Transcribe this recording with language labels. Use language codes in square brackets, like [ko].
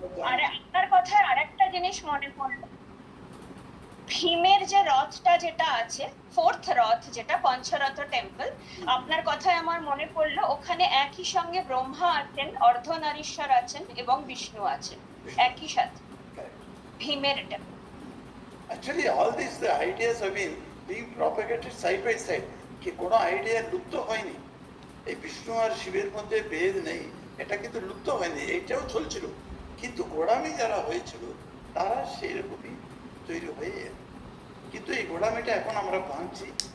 [bn] আর আপনার কথায় আরেকটা জিনিস মনে পড়লো, ভীমের যে রথটা যেটা আছে, ফোর্থ রথ যেটা পঞ্চরথ টেম্পল, আপনার কথায় আমার মনে পড়লো ওখানে একই সঙ্গে ব্রহ্মা আছেন, অর্ধনারীশ্বর আছেন এবং বিষ্ণু আছেন একই সাথে ভীমের temple. [en] Actually, all these the ideas have been being propagated side by side. [bn] কি কোনো আইডিয়া লুপ্ত হয়নি। এই বিষ্ণু আর শিবের মধ্যে ভেদ নেই, এটা কিন্তু লুপ্ত হয়নি, এইটাও চলছিল। কিন্তু গোড়ামি যারা হয়েছিল তারা সেইরকমই তৈরি হয়ে, কিন্তু এই গোড়ামিটা এখন আমরা ভাঙছি।